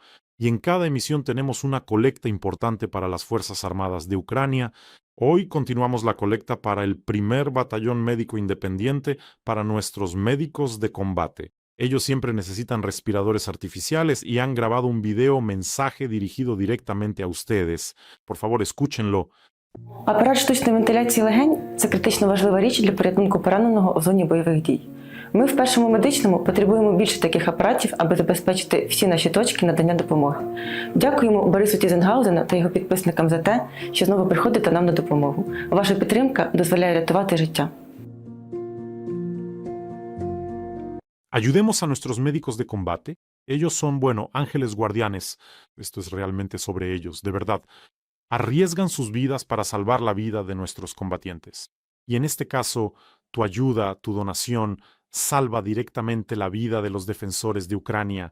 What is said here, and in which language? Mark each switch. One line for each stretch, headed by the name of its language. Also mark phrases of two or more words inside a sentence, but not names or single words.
Spanish: Y en cada emisión tenemos una colecta importante para las Fuerzas Armadas de Ucrania. Hoy continuamos la colecta para el primer batallón médico independiente para nuestros médicos de combate. Ellos siempre necesitan respiradores artificiales y han grabado un video mensaje dirigido directamente a ustedes. Por favor, escúchenlo.
Ukrainian: Апарат штучної вентиляції легень – це критично важлива річ для порятунку пораненого у зоні бойових дій. Ми в першому медичному потребуємо більше таких апаратів, аби забезпечити всі наші точки надання допомоги. Дякуємо Борису Тізенгаузену та його підписникам за те, що знову приходите нам на допомогу. Ваша підтримка дозволяє рятувати життя.
Spanish: Ayudemos a nuestros médicos de combate. Ellos son, bueno, ángeles guardianes. Esto es realmente sobre ellos, de verdad. Arriesgan sus vidas para salvar la vida de nuestros combatientes. Y en este caso, tu ayuda, tu donación, salva directamente la vida de los defensores de Ucrania.